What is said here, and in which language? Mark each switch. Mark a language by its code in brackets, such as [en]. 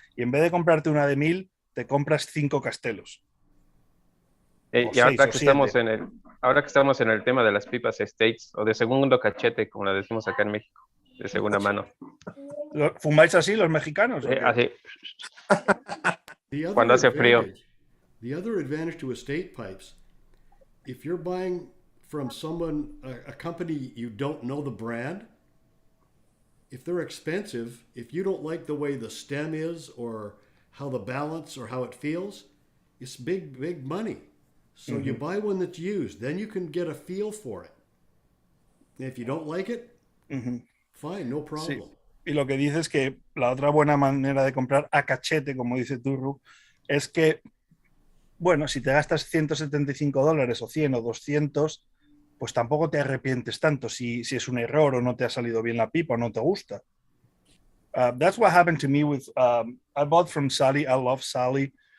[es] Y en vez de comprarte una de 1000, te compras 5 castelos. Y ahora que estamos en el tema de las pipas States, o de segundo cachete, como la decimos acá en México, de segunda mano. ¿Fumáis así los mexicanos? Así. Cuando hace frío. [en] The other advantage to estate pipes, if you're buying from someone, a company you don't know the brand, if they're expensive, if you don't like the way the stem is or how the balance or how it feels, it's big money. So you buy one that's used, then you can get a feel for it. And if you don't like it, fine, no problem. [es] Sí. Y lo que dice es que la otra buena manera de comprar a cachete, como dice Turru, es que, bueno, si te gastas $175 o 100 o 200, pues tampoco te arrepientes tanto si es un error o no te ha salido bien la pipa o no te gusta. [en] That's what happened to me with, I bought from Sally. I love Sally.